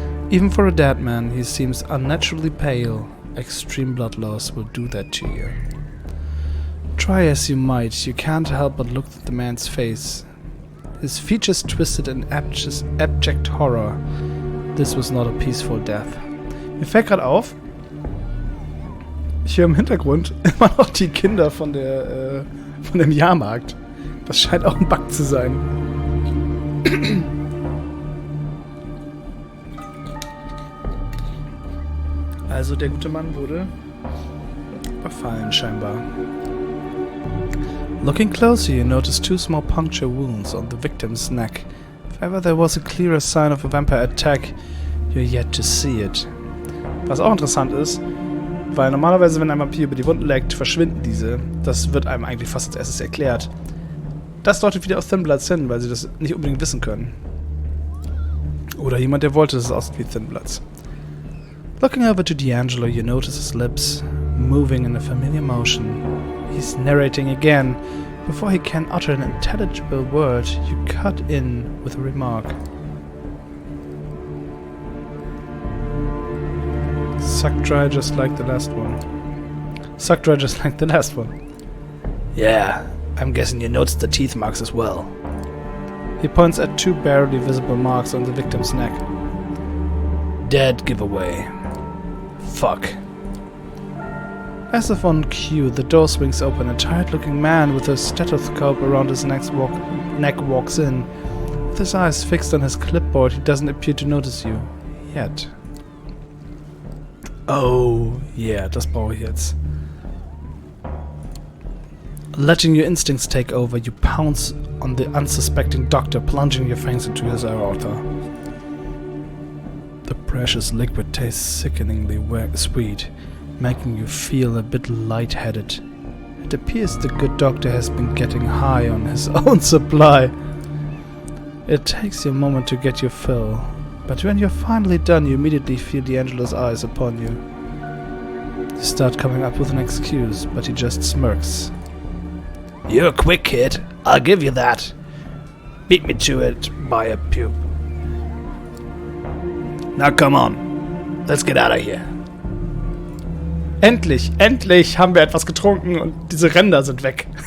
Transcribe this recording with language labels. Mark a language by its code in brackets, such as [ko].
[en] Even for a dead man, he seems unnaturally pale. Extreme blood loss will do that to you. Try as you might, you can't help but look at the man's face. His features twisted in abject horror. This was not a peaceful death. [de] Mir fällt gerade auf, ich höre im Hintergrund immer noch die Kinder von dem Jahrmarkt. Das scheint auch ein Bug zu sein. Also der gute Mann wurde überfallen scheinbar. [en] Looking closer, you notice two small puncture wounds on the victim's neck. If ever there was a clearer sign of a vampire attack, you're yet to see it. [de] Was auch interessant ist, weil normalerweise, wenn ein Vampir über die Wunden leckt, verschwinden diese. Das wird einem eigentlich fast als erstes erklärt. Das deutet wieder auf Thin Bloods hin, weil sie das nicht unbedingt wissen können. Oder jemand, der wollte, dass es aussieht wie Thin Bloods. [en] Looking over to D'Angelo, you notice his lips moving in a familiar motion. He's narrating again. Before he can utter an intelligible word, you cut in with a remark. Suck dry just like the last one. Suck dry just like the last one. Yeah, I'm guessing you noticed the teeth marks as well. He points at two barely visible marks on the victim's neck. Dead giveaway. Fuck. As if on cue, the door swings open. A tired-looking man with a stethoscope around his neck walks in. With his eyes fixed on his clipboard, he doesn't appear to notice you. Yet. [de] Oh, yeah, das brauche ich jetzt. [en] Letting your instincts take over, you pounce on the unsuspecting doctor, plunging your fangs into his aorta. The precious liquid tastes sickeningly sweet, making you feel a bit lightheaded. It appears the good doctor has been getting high on his own supply. It takes you a moment to get your fill, but when you're finally done, you immediately feel D'Angelo's eyes upon you. You start coming up with an excuse, but he just smirks. You're a quick kid, I'll give you that. Beat me to it by a pube. Now come on, let's get out of here. [de] Endlich, endlich haben wir etwas getrunken und diese Ränder sind weg.